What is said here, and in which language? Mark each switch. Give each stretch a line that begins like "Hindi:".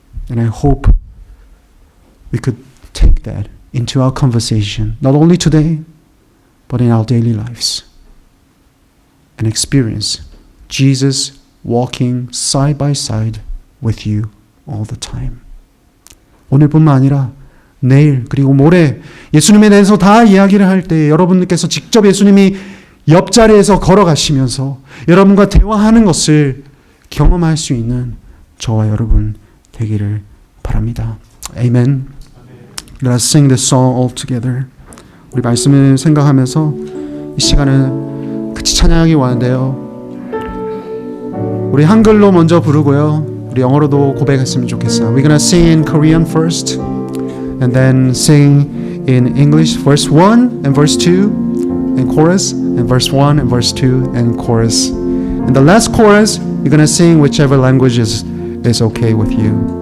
English: And I hope we could take that into our conversation, not only today, but in our daily lives, and experience Jesus walking side by side with you all the time.
Korean: 오늘뿐만 아니라 내일 그리고 모레 예수님에 대해서 다 이야기를 할 때 여러분들께서 직접 예수님이 옆자리에서 걸어가시면서 여러분과 대화하는 것을 경험할 수 있는 저와 여러분 되기를 바랍니다.
English: Amen. Let us sing this song all together.
Korean: 우리 말씀을 생각하면서 이 시간을 같이 찬양하기 원하는데요. 우리 한글로 먼저 부르고요. 우리 영어로도 고백했으면 좋겠어요.
English: We're gonna sing in Korean first, and then sing in English, verse 1 and verse 2, and chorus, and verse 1 and verse 2, and chorus. And the last chorus, you're gonna sing whichever language is okay with you.